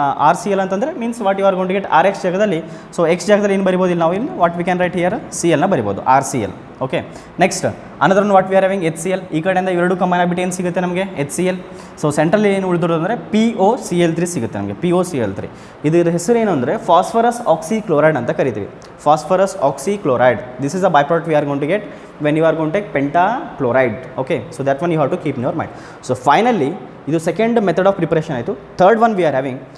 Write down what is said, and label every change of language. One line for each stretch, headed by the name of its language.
Kannada: RCl ಅಂತಂದರೆ means
English: what you are gonna get
Kannada: RX ಜಾಗದಲ್ಲಿ. So X ಜಾಗದಲ್ಲಿ ಏನು ಬರಿಬೋದು ಇಲ್ಲಿ ನಾವು, ಇಲ್ಲಿ
English: what we can write here
Kannada: Clನ ಬರಿಬೋದು, RCl. Okay,
English: Next another one what we are having HCl.
Kannada: ಈ ಕಡೆಯಿಂದ ಇವೆರಡು ಕಂಬೈನ್ ಆಗಿಬಿಟ್ಟು ಏನು ಸಿಗುತ್ತೆ ನಮಗೆ? HCl. ಸೊ ಸೆಂಟ್ರಲ್ಲಿ ಏನು ಉಳಿದಿರೋದು ಅಂದರೆ POCl3 ಸಿಗುತ್ತೆ ನಮಗೆ, POCl3. ಇದರ ಹೆಸರು ಏನು ಅಂದರೆ ಫಾಸ್ಫರಸ್ ಆಕ್ಸಿಕ್ಲೋರೈಡ್ ಅಂತ ಕರಿತೀವಿ.
English: phosphorus oxychloride. This is a byproduct we are going to get when you are going to take pentachloride. Okay, so that one you have to keep in your mind. So finally
Kannada: ಇದು second method of preparation ಆಯಿತು.
English: Third one we are having.